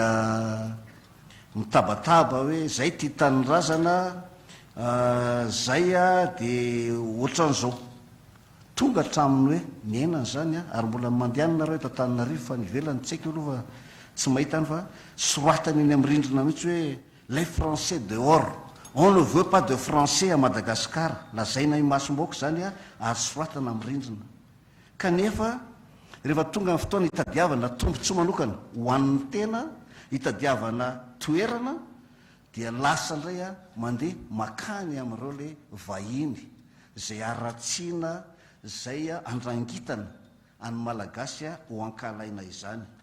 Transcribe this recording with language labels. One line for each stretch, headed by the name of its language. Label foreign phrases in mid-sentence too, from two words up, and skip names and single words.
Malagasy: mitabataba hoe zay ty taninrazana zay dia ohatran'izao tonga hatraminy hoe miainana zany ary mbola mandehanana reo eto Antananarivo fa nivelany tsy haiko aloha fa tsy mahita any fa soratany eny amin'ny rindrina mihitsy hoe
French: les français dehors, on ne veut pas de français à Madagascar.
Malagasy: Lazaina imasom-baoaka zany ary soratana amin'ny rindrina. Kanefa rehefa tonga ny fotoana hitadiavana tombontsoa manokana ho an'ny tena, hitadiavana toerana dia lasa indray mandeha makany amin'ireo le vahiny zay aratsiana zay andrangitana any malagasy ho ankalaina izany.